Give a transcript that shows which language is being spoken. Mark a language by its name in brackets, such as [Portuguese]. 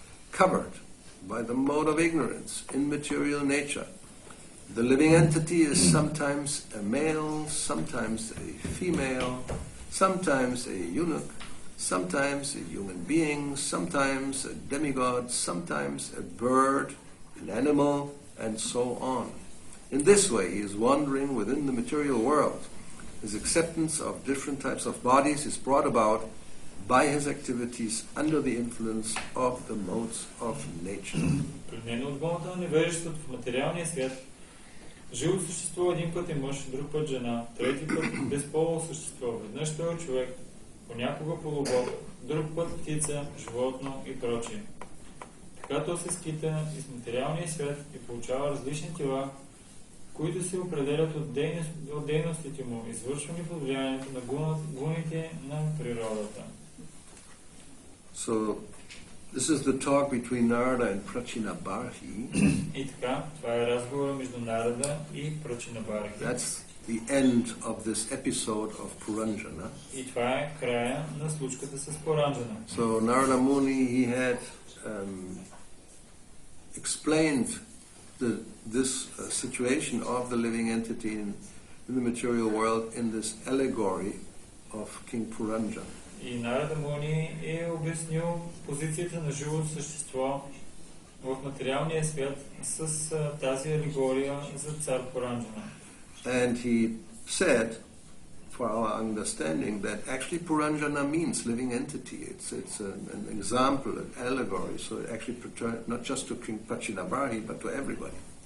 [English] Covered by the mode of ignorance in material nature, the living entity is sometimes a male, sometimes a female, sometimes a eunuch, sometimes a human being, sometimes a demigod, sometimes a bird, an animal, and so on. In this way, he is wandering within the material world. His acceptance of different types of bodies is brought about by his activities under the influence of the modes of nature. [Bulgarian] Пленено от гонта на невежеството в материалния свят, живото същество един път е мъж, друг път жена, трети път безполово същество, веднъж той е човек, понякога полубог, друг път птица, животно и прочие. Така то се скита из материалния свят и получава различни тела, които се определят от дейностите му, извършвани под влиянието на гуните на природата. [English] So, this is the talk between Narada and Prachinabarhi. [Bulgarian] И така, това е разговор между Нарада и Прачинабархи. [English] That's the end of this episode of Puranjana. [Bulgarian] И това е края на случката с Пуранджана. [English] So Narada Muni, he had explained this situation of the living entity in the material world in this allegory of King Puranjana. [Bulgarian] И Нарада Муни е обяснил позицията на живото същество в материалния свят с тази алегория за цар Пуранджана. [English] And he said, for our understanding, that actually Puranjana means living entity. It's an example, an allegory, so it actually not just to King Prachinabarhi, but to everybody.